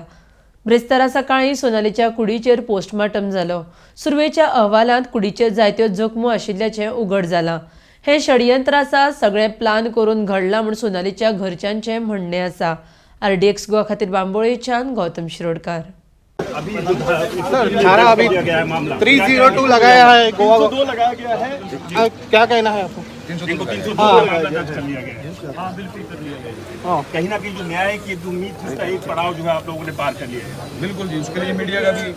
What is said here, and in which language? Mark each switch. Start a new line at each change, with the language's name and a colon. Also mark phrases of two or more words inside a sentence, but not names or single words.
Konkani: ब्रेस्तारा सकाळी सोनालीच्या कुडीचेर पोस्टमार्टम जालो। सुरवेच्या अहवालांत कुडीचेर जायत्यो जखमो आशिल्ल्याचें उघड जालां। हे षडयंत्र आसा, सगळें प्लान करून घडलां म्हूण सोनालीच्या घरच्यांचें म्हणणें आसा। RDX गोवा खातीर बांबोळेच्यान गौतम शिरोडकार।
Hindi: अभी थाना अभी 302 लगाया है, गोवा 2 लगाया गया है। क्या कहना है आपको? 302 मामला दर्ज कर लिया गया है। हाँ बिल्कुल कर लिया गया है। कहीं ना कहीं जो न्याय की जो उम्मीद थी उसका एक पड़ाव जो है आप लोगों ने पार कर लिया है। बिल्कुल जी, उसके लिए मीडिया का भी